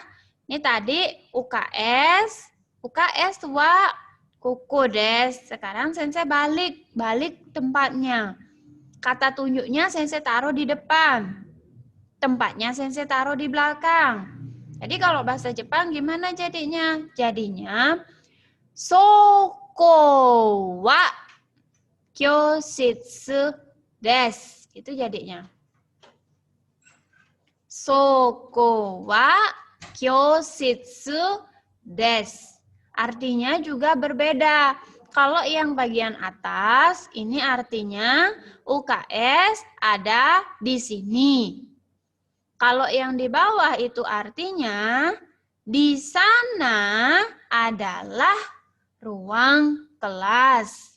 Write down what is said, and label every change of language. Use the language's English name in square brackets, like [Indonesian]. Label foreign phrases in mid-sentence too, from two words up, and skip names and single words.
[Indonesian] Ini tadi [Japanese] UKSはここです. [Indonesian] Sekarang sensei balik tempatnya. Kata tunjuknya sensei taruh di depan. Tempatnya sensei taruh di belakang. Jadi kalau bahasa Jepang gimana jadinya? [Japanese] Jadinya そこは教室です. [Indonesian] Itu jadinya. [Japanese] そこは教室です. [Indonesian] Artinya juga berbeda. Kalau yang bagian atas ini artinya UKS ada di sini. Kalau yang di bawah itu artinya di sana adalah ruang kelas.